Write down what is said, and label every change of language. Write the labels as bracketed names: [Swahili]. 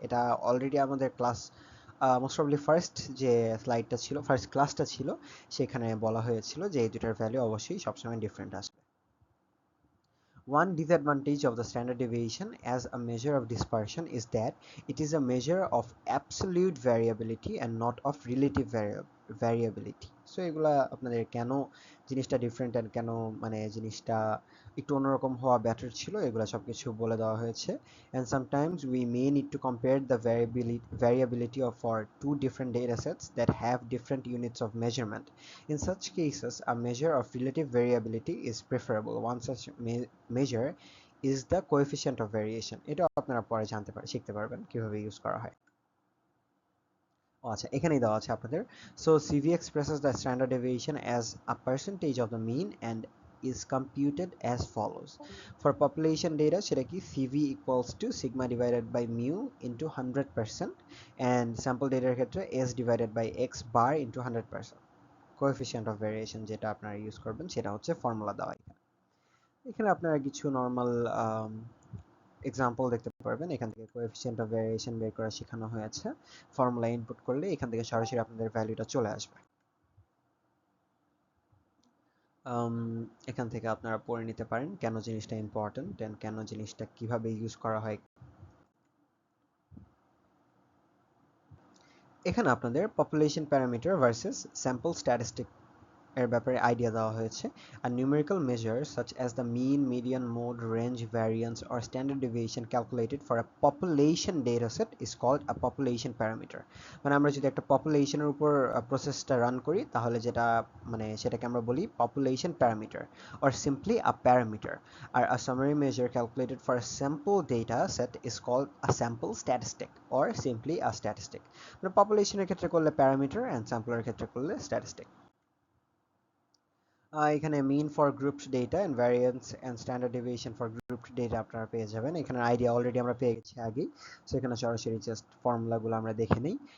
[Bangla] এটা অলরেডি আমাদের class most probably first যে স্লাইডটা ছিল, ফার্স্ট ক্লাসটা ছিল, সেখানে বলা হয়েছিল যে এই দুটার ভ্যালু অবশ্যই সবসময় ডিফারেন্ট আসবে। [English] One disadvantage of the standard deviation as a measure of dispersion is that it is a measure of absolute variability and not of relative variability. [Bangla] So এগুলা আপনাদের কেন জিনিসটা ডিফারেন্ট এন্ড কেন মানে জিনিসটা একটু অন্যরকম হওয়া বেটার ছিল এগুলা সবকিছু বলে দেওয়া হয়েছে। [English] And sometimes we may need to compare the variability of our two different data sets that have different units of measurement. In such cases, a measure of relative variability is preferable. One such measure is the coefficient of variation. [Bangla] এটা আপনারা পরে শিখতে পারবেন কিভাবে use করা হয়। আচ্ছা, এখানেই দেওয়া আছে আপনাদের। [English] So CV expresses the standard deviation as a percentage of the mean and is computed as follows. For population data [Bangla] সেটা কি [English] CV equals to sigma divided by mu into 100% and sample data ক্ষেত্রে S divided by X bar into 100%. [Bangla] Coefficient of variation যেটা আপনারা use করবেন সেটা হচ্ছে formula দেওয়া এখানে। এখানে আপনারা কিছু নর্মাল এক্সাম্পল দেখতে পারবেন। এখান থেকে কোএফিসিয়েন্ট অফ ভেরিয়েশন বের করা শেখানো হয়েছে। ফর্মুলা ইনপুট করলে এখান থেকে সরাসরি আপনাদের ভ্যালুটা চলে আসবে। এখান থেকে আপনারা পড়ে নিতে পারেন কেন জিনিসটা ইম্পর্টেন্ট এন্ড কেন জিনিসটা কিভাবে ইউজ করা হয়। এখানে আপনাদের population parameter versus sample statistic এর ব্যাপারে আইডিয়া দেওয়া হয়েছে। [English] A numerical measure such as the mean, median, mode, range, variance or standard deviation calculated for a population dataset is called a population parameter. [Bangla] মানে আমরা যদি একটা পপুলেশনের উপর প্রসেসটা রান করি তাহলে যেটা মানে সেটাকে আমরা বলি [English] population parameter or simply a parameter. আর a summary measure calculated for a sample data set is called a sample statistic or simply a statistic. [Bangla] মানে পপুলেশনের ক্ষেত্রে করলে প্যারামিটার এন্ড স্যাম্পলের ক্ষেত্রে করলে স্ট্যাটিস্টিক। এখানে mean for grouped data and variance and standard deviation for grouped data আপনারা পেয়ে যাবেন। এখানে আইডিয়া অলরেডি আমরা পেয়ে গেছি আগেই। সো এখানে সরাসরি জাস্ট ফর্মুলাগুলো আমরা দেখে নিই।